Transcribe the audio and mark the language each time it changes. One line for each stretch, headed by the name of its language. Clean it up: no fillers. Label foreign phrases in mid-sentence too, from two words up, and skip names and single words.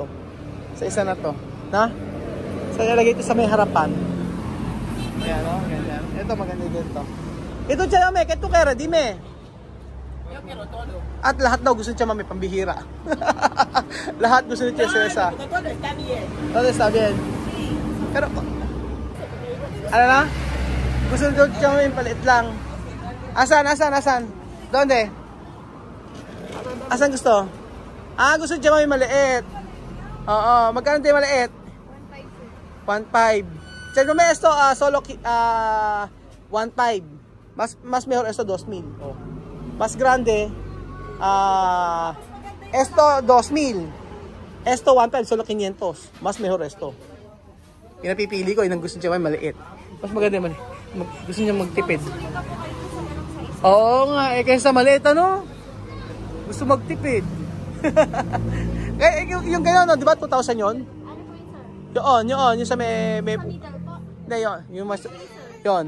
Filipino: Sa isa na to. Na? So, ilagay ito sa may harapan. Ayan, o. Ganyan. Ito, maganda din to. Ito, Chayame. Ito kaya, di me. At lahat daw gusto niya may pambihira. Lahat gusto niya sa isa.
Spanish: Todo está bien.
Filipino: Pero, ano na? Gusto niya may palit lang. Asan? Donde? Asan gusto? Gusto niya may maliit. Oo, magkano tayo maliit? 1.5. Check mo may
Spanish: esto, solo
Filipino: 1.5.
Spanish: Mas mejor esto 2,000. Oh. Mas grande, esto 2,000. Esto 1.5, solo 500. Mas mejor esto.
Filipino: Pinapipili ko, yung gusto niya may maliit. Mas maganda maliit. Gusto niya magtipid. Oo nga, kaysa maliit, ano? Gusto magtipid. Yung gano'n, no? Di ba 2,000 yun? Yun, yung sa may... Hindi, yun. Yung mas... Yun.